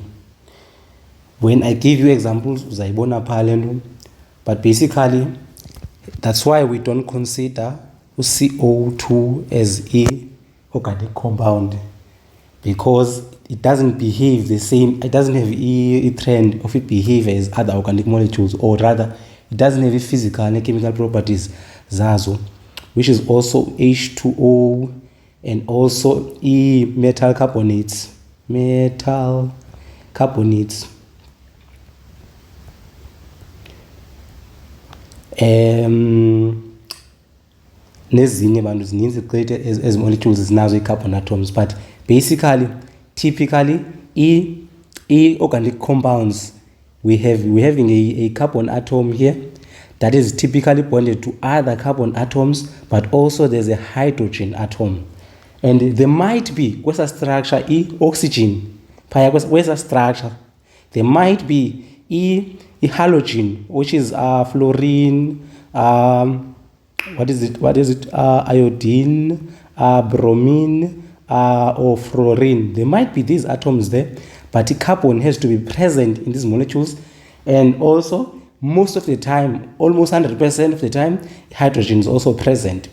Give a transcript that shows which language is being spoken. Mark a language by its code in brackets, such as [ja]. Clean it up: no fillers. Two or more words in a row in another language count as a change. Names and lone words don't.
[en] When I give you examples, [xh] uzayibona phala, [en] but basically that's why we don't consider CO2 as organic compound, because it doesn't behave the same, it doesn't have a trend of it behave as other organic molecules, or rather it doesn't have physical and chemical properties zazo, which is also H2O and also metal carbonates [xh] nezinye bantu zininzi [en] created as molecules zinazo carbon atoms, but basically typically organic compounds, we're having a carbon atom here that is typically bonded to other carbon atoms, but also there's a hydrogen atom, and there might be kwesa structure oxygen [xh] phaya kwesa [en] structure, there might be halogen, which is fluorine, what is it, iodine, bromine, or fluorine. There might be these atoms there, but the carbon has to be present in these molecules, and also most of the time, almost 100% of the time, hydrogen is also present.